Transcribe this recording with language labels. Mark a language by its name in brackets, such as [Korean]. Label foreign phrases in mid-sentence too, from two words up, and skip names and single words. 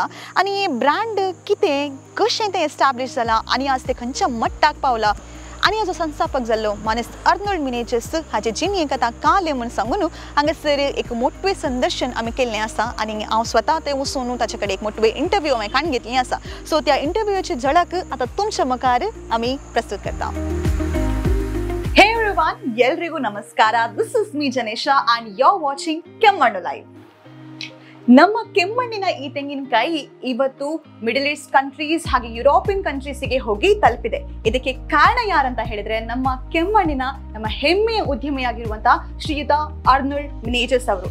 [Konkani] आनी हे ब्रँड कितें कशें तें एस्टॅब्लीश जालां आनी आज तें खंयच्या मट्टाक पावलां आनी हाजो संस्थापक जाल्लो मानेस्त आर्नोल्ड मेनेजेस हाचे जिणेक आतां काले म्हूण सांगून हांगासर एक मोठवें संदर्शन आमी केल्लें आसा आनी हांव स्वता तें वचून ताचे कडेन एक मोठवें इंटरव्यू हांवें काण घेतली आसा. सो त्या इंटरव्यूची झळक आतां तुमच्या मुखार आमी प्रस्तुत करता. [English] Hey everyone, [Kannada] ಎಲ್ರಿಗೂ ನಮಸ್ಕಾರ. [English] This is me Janesha and you are watching Kemmannu Live. [Kannada] ನಮ್ಮ ಕೆಮ್ಮಣ್ಣಿನ ಈ ತೆಂಗಿನಕಾಯಿ ಇವತ್ತು [English] Middle East countries [Kannada] ಹಾಗೆ [English] European countriesge [Kannada] ಹೋಗಿ ತಲುಪಿದೆ. ಇದಕ್ಕೆ ಕಾರಣ ಯಾರಂತ ಹೇಳಿದ್ರೆ ನಮ್ಮ ಕೆಮ್ಮಣ್ಣಿನ ನಮ್ಮ ಹೆಮ್ಮೆಯ ಉದ್ಯಮಿಯಾಗಿರುವಂತಹ ಶ್ರೀಯುತ ಆರ್ನೋಲ್ಡ್ ಮೆನೇಜಸ್ ಅವರು.